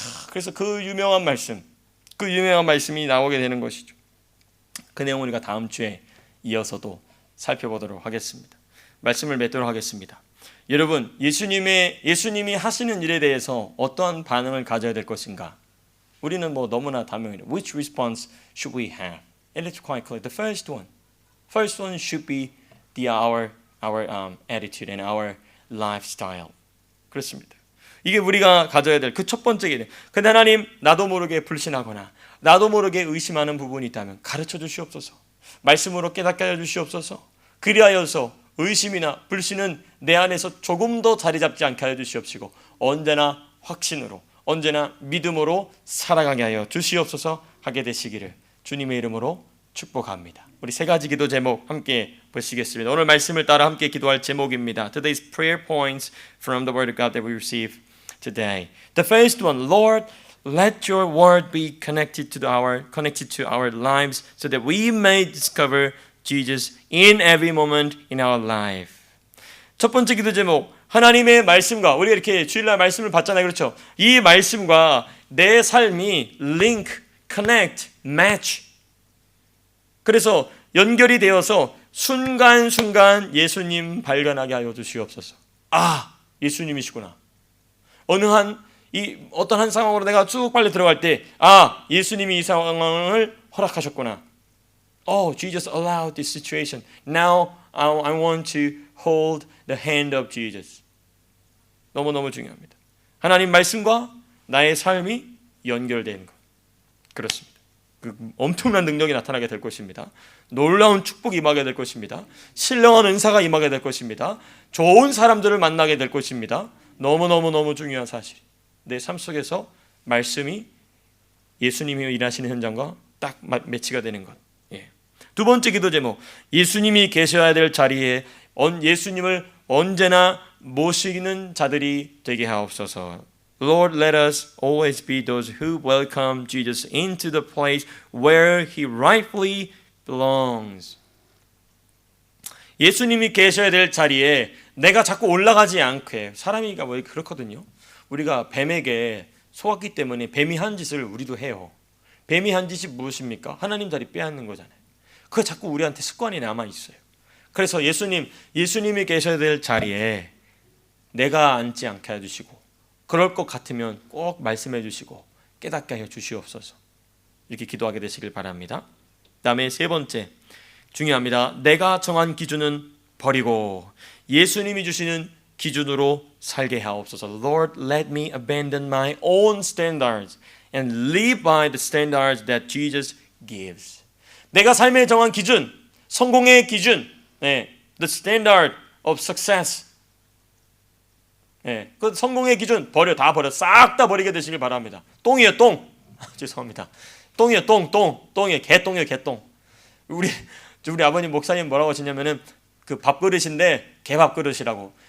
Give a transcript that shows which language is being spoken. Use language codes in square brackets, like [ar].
[ko] 그래서 그 유명한 말씀이 나오게 되는 것이죠. 그 내용을 우리가 다음 주에 이어서도 살펴보도록 하겠습니다. 말씀을 맺도록 하겠습니다. 여러분, 예수님이 하시는 일에 대해서 어떠한 반응을 가져야 될 것인가? 우리는 너무나 다명해요. [en] Which response should we have? And it's quite clear. The first one should be our attitude and our lifestyle. [ko] 그렇습니다. 이게 우리가 가져야 될 그 첫 번째 길이에요. 근데 하나님, 나도 모르게 불신하거나 나도 모르게 의심하는 부분이 있다면 가르쳐 주시옵소서. 말씀으로 깨닫게 하여 주시옵소서. 그리하여서 의심이나 불신은 내 안에서 조금 더 자리 잡지 않게 하여 주시옵시고 언제나 확신으로, 언제나 믿음으로 살아가게 하여 주시옵소서 하게 되시기를 주님의 이름으로 축복합니다. 우리 세 가지 기도 제목 함께 보시겠습니다. 오늘 말씀을 따라 함께 기도할 제목입니다. [en] Today's prayer points from the Word of God that we receive today. The first one, Lord, let your word be connected to our lives so that we may discover Jesus in every moment in our life. [ko] 첫 번째 기도 제목, 하나님의 말씀과, 우리가 이렇게 주일날 말씀을 받잖아요, 그렇죠? 이 말씀과 내 삶이 [en] link, connect, match. [ko] 그래서 연결이 되어서 순간순간 예수님 발견하게 하여 주시옵소서. 아, 예수님이시구나. 어떤 한 상황으로 내가 쭉 빨리 들어갈 때, 아, 예수님이 이 상황을 허락하셨구나. [en] Oh, Jesus allowed this situation. Now I want to hold the hand of Jesus. [ko] 너무너무 중요합니다. 하나님 말씀과 나의 삶이 연결되는 것. 그렇습니다. 그 엄청난 능력이 나타나게 될 것입니다. 놀라운 축복이 임하게 될 것입니다. 신령한 은사가 임하게 될 것입니다. 좋은 사람들을 만나게 될 것입니다. 너무너무 중요한 사실. 내 삶 속에서 말씀이 예수님이 일하시는 현장과 딱 매치가 되는 것. 예. 두 번째 기도 제목, 예수님이 계셔야 될 자리에 예수님을 언제나 모시는 자들이 되게 하옵소서. [en] Lord, let us always be those who welcome Jesus into the place where he rightfully belongs. [ko] 예수님이 계셔야 될 자리에 내가 자꾸 올라가지 않게, 사람이가 뭐 그렇거든요. 우리가 뱀에게 속았기 때문에 뱀이 한 짓을 우리도 해요. 뱀이 한 짓이 무엇입니까? 하나님 자리 빼앗는 거잖아요. 그게 자꾸 우리한테 습관이 남아 있어요. 그래서 예수님이 계셔야 될 자리에 내가 앉지 않게 해주시고, 그럴 것 같으면 꼭 말씀해 주시고 깨닫게 해 주시옵소서. 이렇게 기도하게 되시길 바랍니다. 다음에 세 번째, 중요합니다. 내가 정한 기준은 버리고 예수님이 주시는 기준으로 살게 하옵소서. [en] Lord, let me abandon my own standards and live by the standards that Jesus gives. [ko] 내가 삶에 정한 기준, 성공의 기준, [en] the standard of success. [ko] 그 성공의 기준 다 버려, 싹 다 버리게 되시길 바랍니다. 똥이에요, 똥. 죄송합니다. 똥이에요, 똥이에요, 개똥. 우리 아버님 목사님 뭐라고 하시냐면은 그 밥그릇인데 개밥그릇이라고.